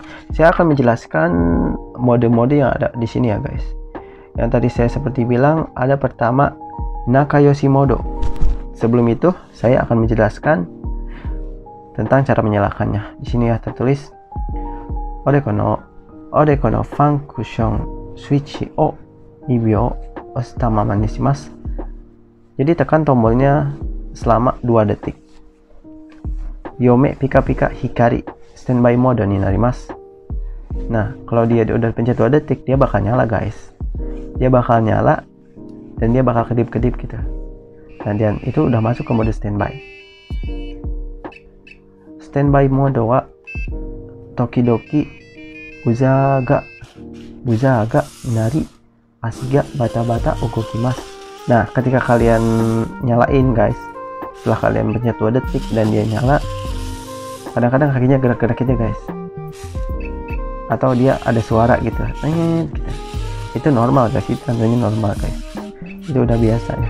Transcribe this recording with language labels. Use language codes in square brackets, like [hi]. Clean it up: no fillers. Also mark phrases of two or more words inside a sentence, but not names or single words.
[id] Saya akan menjelaskan mode-mode yang ada di sini ya guys. Yang tadi saya seperti bilang, ada pertama Nakayoshi Mode. Sebelum itu saya akan menjelaskan tentang cara menyalakannya. Di sini ya tertulis [ja] おでこの [en] function switch [ja] を2秒押したままにします。 [id] Jadi tekan tombolnya selama 2 detik. [ja] 目がピカピカ光りスタンバイモードになります. [id] Nah, kalau dia udah pencet 2 detik, dia bakal nyala guys. Dia bakal nyala dan dia bakal kedip-kedip gitu. Dan itu udah masuk ke mode standby. [ja] スタンバイモードはときどきブザーが鳴り足がバタバタ動きます. [id] Nah, ketika kalian nyalain guys, setelah kalian pencet 2 detik dan dia nyala, kadang-kadang kakinya gerak-gerak gitu guys. Atau dia ada suara gitu, gitu. Itu normal guys, itu tandanya normal guys, itu udah biasa ya.